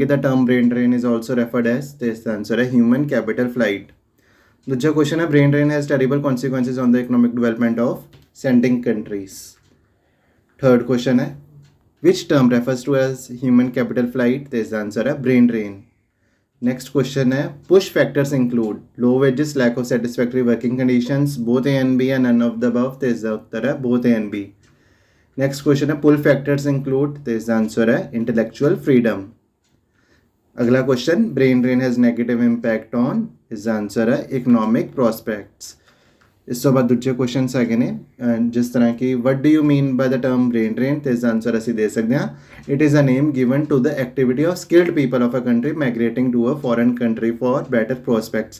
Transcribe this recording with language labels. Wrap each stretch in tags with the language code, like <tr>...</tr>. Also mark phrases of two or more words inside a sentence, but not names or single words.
<en>the term brain drain is also referred as,</en> <pa>ਤੇ ਇਸ ਦਾ ਆਨਸਰ ਹੈ</pa> <en>human capital flight.</en> <pa>ਦੂਜਾ ਕੁਐਸਚਨ ਹੈ</pa> <en>brain drain has terrible consequences on the economic development of sending countries. third question ਹੈ which term refers to as human capital flight,</en> <pa>ਤੇ ਇਸ ਦਾ ਆਨਸਰ ਹੈ</pa> <en>brain drain. Next question है push factors include low wages, lack of satisfactory working conditions, both A and B and none of the above,</en> <pa>ਤੇ ਇਸ ਦਾ ਉੱਤਰ ਹੈ</pa> <en>both A and B। Next question है pull factors include,</en> <pa>ਤੇ ਇਸ ਦਾ ਆਨਸਰ ਹੈ</pa> <en>intellectual freedom। ਅਗਲਾ question brain drain has negative impact on,</en> <pa>ਇਸ ਦਾ ਆਨਸਰ ਹੈ</pa> <en>economic prospects।</en> <pa>ਇਸ ਤੋਂ ਬਾਅਦ ਦੂਜੇ ਕੁਐਸਚਨਸ ਹੈਗੇ ਨੇ, ਜਿਸ ਤਰ੍ਹਾਂ ਕਿ</pa> <en>what do you mean by the term brain drain,</en> <pa>ਤੇ ਇਸ ਦਾ ਆਨਸਰ ਅਸੀਂ ਦੇ ਸਕਦੇ ਹਾਂ</pa> <en>it is a name given to the activity of skilled people of a country migrating to a foreign country for better prospects.</en>